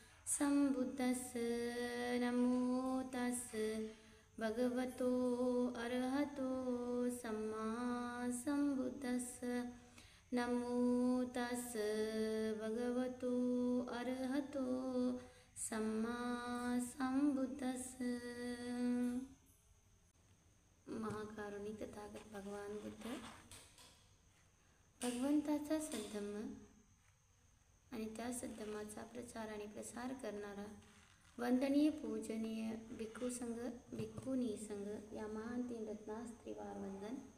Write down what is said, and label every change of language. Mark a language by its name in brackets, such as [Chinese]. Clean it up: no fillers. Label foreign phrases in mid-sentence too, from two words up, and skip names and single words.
[Pali] संबुद्धस्स नमो तस्स भगवतो अरहतो सम्मा संबुद्धस्स नमो तस्स भगवतो अरहतो सम्मा संबुद्धस्स। [Marathi] महाकारुणी तथागत भगवान बुद्ध भगवंताचा सद्धम्म आणि त्या सद्धम्माचा प्रचार आणि प्रसार करणारा वंदनीय पूजनीय भिक्खू संघ भिक्खुनी संघ या महान तीन रत्नास त्रिवार वंदन।